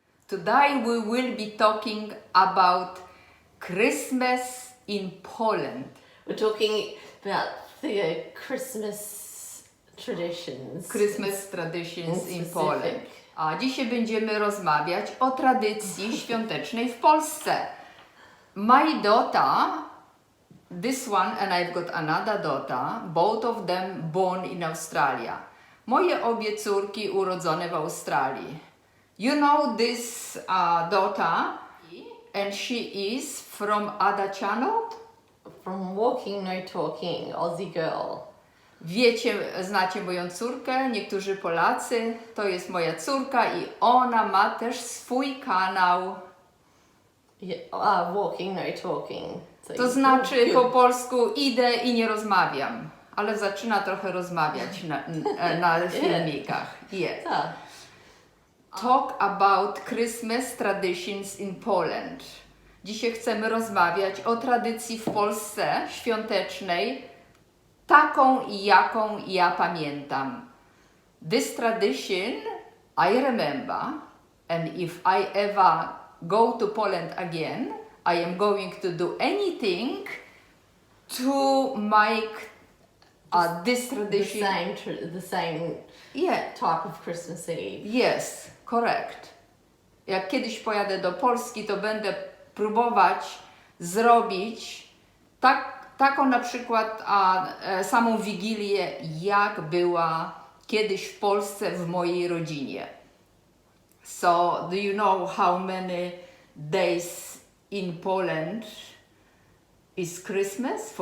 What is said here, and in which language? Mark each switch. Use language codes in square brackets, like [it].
[en] Today we will be talking about Christmas in Poland. We're talking about the Christmas traditions. Christmas traditions in specific. Poland. [pl] A dzisiaj będziemy rozmawiać o tradycji świątecznej w Polsce. [en] My daughter, this one and I've got another daughter, both of them born in Australia. [pl] Moje obie córki urodzone w Australii. [en] You know this daughter, and she is from other channel? From Walking No Talking, Aussie Girl. [pl] Wiecie, znacie moją córkę, niektórzy Polacy, to jest moja córka i ona ma też swój kanał. [en] Walking No Talking. So [pl] To znaczy po polsku idę i nie rozmawiam, ale zaczyna trochę rozmawiać na filmikach. [en] Yeah. [pl] Tak. [en] Talk about Christmas traditions in Poland. [pl] Dzisiaj chcemy rozmawiać o tradycji w Polsce świątecznej, taką jaką ja pamiętam. [en] This tradition I remember, and if I ever go to Poland again, I am going to do anything to make this tradition. The same Yeah. type of Christmas Eve. Yes, correct. [pl] Jak kiedyś pojadę do Polski, to będę próbować zrobić taką na przykład samą Wigilię, jak była kiedyś w Polsce w mojej rodzinie. [en] So, do you know how many days in Poland is Christmas?